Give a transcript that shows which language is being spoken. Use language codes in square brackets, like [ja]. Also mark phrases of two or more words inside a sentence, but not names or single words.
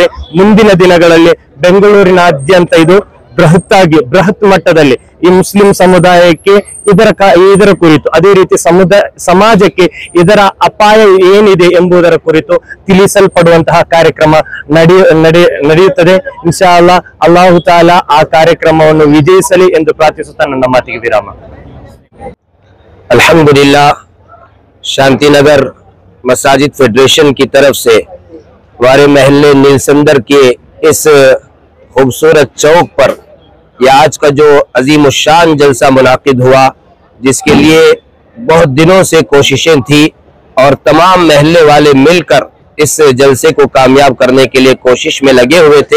[kn] ಮುಂದಿನ ದಿನಗಳಲ್ಲಿ ಬೆಂಗಳೂರಿನಾದ್ಯಂತ ಇದು ಬೃಹತ್ ಮಟ್ಟದಲ್ಲಿ ಈ ಮುಸ್ಲಿಂ ಸಮುದಾಯಕ್ಕೆ ಇದರ ಕುರಿತು ಅದೇ ರೀತಿ ಸಮಾಜಕ್ಕೆ ಇದರ ಅಪಾಯ ಏನಿದೆ ಎಂಬುದರ ಕುರಿತು ತಿಳಿಸಲ್ಪಡುವಂತಹ ಕಾರ್ಯಕ್ರಮ ನಡೆಯುತ್ತದೆ। [ar] إن شاء الله الله تعالى [kn] ಆ ಕಾರ್ಯಕ್ರಮವನ್ನು ವಿಜಯಿಸಲಿ ಎಂದು ಪ್ರಾರ್ಥಿಸುತ್ತಾ ನನ್ನ ಮಾತಿಗೆ ವಿರಾಮ। [ur] الحمدللہ شانتی نگر مساجد فیڈریشن کی طرف سے ہمارے محلے نیلسندر کے اس خوبصورت چوک پر یہ آج کا جو عظیم شان جلسہ منعقد ہوا، جس کے لیے بہت دنوں سے کوششیں تھی اور تمام محلے والے مل کر اس جلسے کو کامیاب کرنے کے لیے کوشش میں لگے ہوئے تھے.